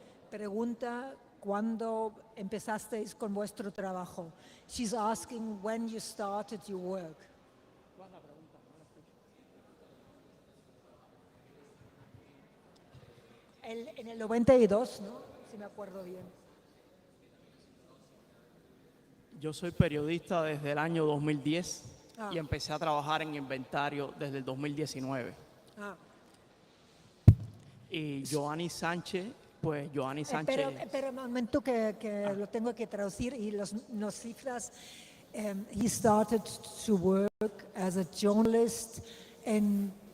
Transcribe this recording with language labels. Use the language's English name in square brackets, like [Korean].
[Spanish] Pregunta cuándo empezasteis con vuestro trabajo. [English] She's asking when you started your work. [Spanish] ¿Cuál es la pregunta? No la escucho. En el 92, ¿no? Si me acuerdo bien. Yo soy periodista desde el año 2010 Ah. y empecé a trabajar en Inventario desde el 2019. Ah. Y Joanny Sánchez, pues Joanny Sánchez... Espera un momento que lo tengo que traducir y las cifras. [English] He started to work as a journalist in